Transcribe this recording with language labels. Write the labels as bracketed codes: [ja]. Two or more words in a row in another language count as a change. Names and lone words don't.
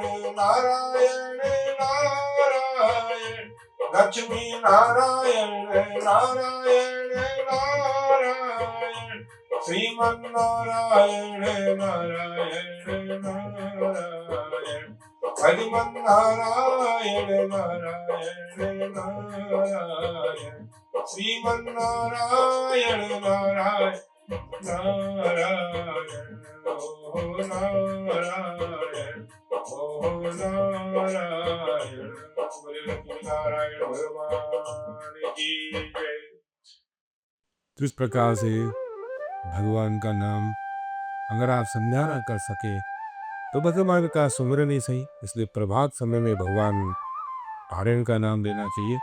[hi] नारायण नारायण लक्ष्मी नारायण नारायण नारायण श्रीमन्नारायण नारायण नारायण हरिमन नारायण नारायण नारायण श्रीमन्नारायण नारायण नारायण ओ नारायण ओ नारायण बोले लक्ष्मी नारायण भगवान की जय। तो इस प्रकार से भगवान का नाम अगर आप संध्या न कर सके तो भगवान का सुमिरन ही सही। इसलिए प्रभात समय में भगवान नारायण का नाम लेना चाहिए।